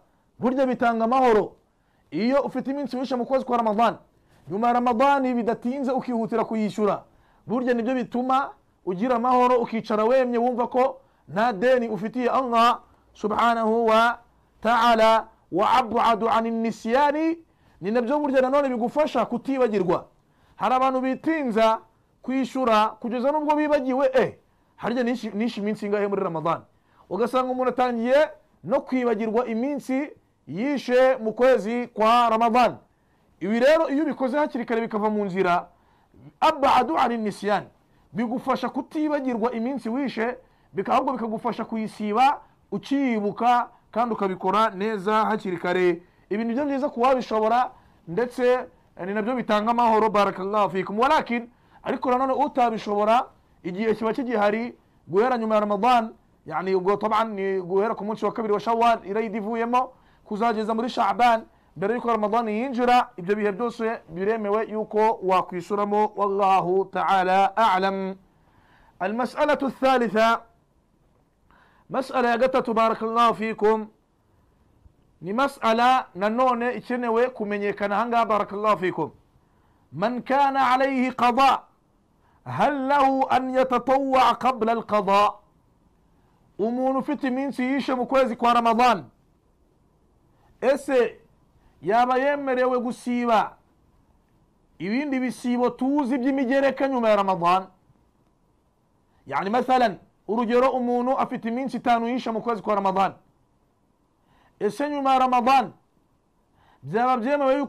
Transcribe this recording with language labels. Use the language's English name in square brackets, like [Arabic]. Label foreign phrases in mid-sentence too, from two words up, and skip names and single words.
[Kinyarwanda] Burya bitanga amahoro iyo ufite iminsi wishe mu kwezi kwa Ramadan nyuma ya Ramadan bidatinze ukihutira kuyishura burya nibyo bituma ugira amahoro ukicara wemye wumva ko nta deni ufitiye Allah [Arabic] سبحانه وتعالى وأبعد عن النسيان. [Kinyarwanda] Ni nabyo burya nanone bigufasha kutibagirwa. Hari abantu bitinza kwishura kugeza nubwo bibagiwe harya nishi iminsi ingahe muri Ramadan, ugasanga umuntu atangiye no kwibagirwa iminsi yishe mu kwezi kwa Ramadan. Ibi rero iyo bikoze hakiri kare bikava mu nzira, [Arabic] أبعد عن النسيان, [Kinyarwanda] bigufasha kutibagirwa iminsi wishe, bikahubwo bikagufasha kuyisiba ukiyibuka kandi ukabikora neza hakiri kare. Ibi nibyo byiza kuwabishobora ndetse ni nabyo bitanga amahoro. [Arabic] بارك الله فيكم. [Kinyarwanda] Walakin ariko nanone utabishobora igihe kiba kigihari guhera nyuma ya Ramadan, yani ubwo taban ni guhera ku munsi wa kabiri wa Shawwal irayidivuyemo kuzageza muri Sha'ban mbere yuko Ramadan yinjira, ibyo bihe byose biremewe yuko wakwisuramo. [Arabic] والله تعالى أعلم. المسألة الثالثة مسألة يقتت بارك الله فيكم [Kinyarwanda] ni mas'ala nanone ikenewe kumenyekana hanga. [Arabic] بارك الله فيكم. من كان عليه قضاء هل له أن يتطوع قبل القضاء. [Kinyarwanda] Umuntu ufite iminsi yishe mu kwezi kwa Ramadan, ese yaba yemerewe gusiba ibindi bisibo tuzi by'imigereka nyuma ya Ramadan? [Arabic] يعني مثلا [Kinyarwanda] urugero, umuntu afite iminsi 5 yishe mu kwezi kwa Ramadan, ese nyuma ya Ramadan byaba byemewe yuko